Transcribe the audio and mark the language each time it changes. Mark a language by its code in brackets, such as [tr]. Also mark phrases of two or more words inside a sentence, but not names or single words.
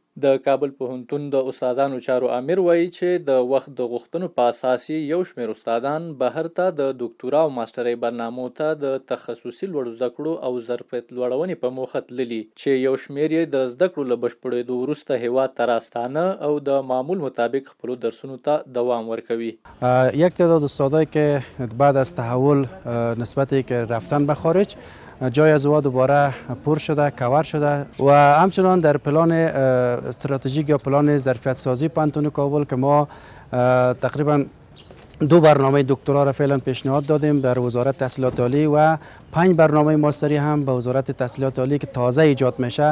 [ps] د کابل پوهنتون د استادانو چارو امیر وایي چې د وخت د غوښتنو په اساس یو شمېر استادان بهر ته د دکتورا او ماسترۍ برنامو ته د تخصصي لوړو زده کړو او ظرفیت لوړونې په موخه تللي چې یو شمېر یې د زده کړو له بشپړېدو وروسته هیواد ته راستانه او د معمول مطابق خپلو درسونو ته دوام ورکوي. [fa] یک تعداد استادایی که بعد از تحول نسبتی که رفتن به خارج جای از او دوباره پر شده، کاور شده و همچنان در پلان استراتژیک یا پلان ظرفیت سازی پوهنتون کابل که ما تقریبا 2 برنامه دکترا را فعلا پیشنهاد دادیم در وزارت تحصیلات عالی و 5 برنامه ماستری هم به وزارت تحصیلات عالی که تازه ایجاد میشه.